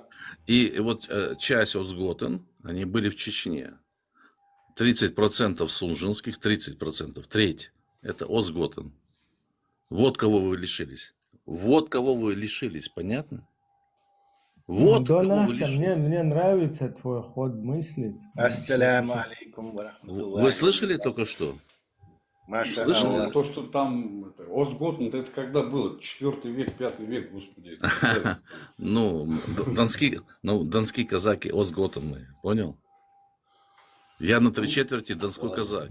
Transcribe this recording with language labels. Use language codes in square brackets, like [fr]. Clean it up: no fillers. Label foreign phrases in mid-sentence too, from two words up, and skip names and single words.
[ru] И вот часть Озготен, они были в Чечне. 30% сунжинских, 30%, треть – это Озготен. Вот кого вы лишились. Вот кого вы лишились, понятно? Вот кого вы Донахча, лишились. мне нравится твой ход мысли. [ar] السلام عليكم ورحمة الله. [ru] Вы слышали только что? Маша Слышали? Алла. То, что там Остготен, это когда было? 4 век, 5 век, господи. это когда? Ну, донские казаки Озготены, понял? Я на 3/4 донской казак.